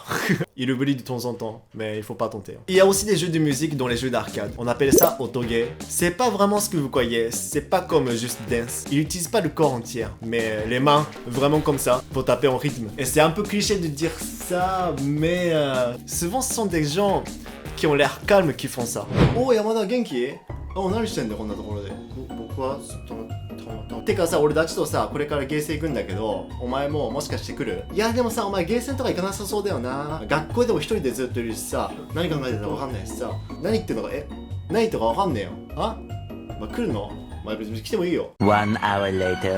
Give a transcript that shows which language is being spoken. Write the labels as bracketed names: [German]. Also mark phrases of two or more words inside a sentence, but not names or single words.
[French] Il oublie de temps en temps, mais il faut pas tenter. Il y a aussi des jeux de musique dans les jeux d'arcade. On appelle ça otoge. C'est pas vraiment ce que vous croyez, c'est pas comme Just Dance. Il utilise pas le corps entier, mais les mains, vraiment comme ça, pour taper en rythme. Et c'est un peu cliché de dire ça, mais souvent ce sont des gens qui ont l'air calmes qui font ça. [Japanese] Oh, Yamada, genki? Oh, 何してんだよこんなところで。僕はてかさ、俺たちとさ、これからゲーセン行くんだけど、お前もしかして来る？いやでもさ、お前ゲーセンとか行かなさそうだよな。学校でも一人でずっといるしさ、何考えてたかわかんないしさ、何言ってんのか、何言ってるかわかんねえよ。あ？お前来るの？お前別に来てもいいよ。 [English] One hour later.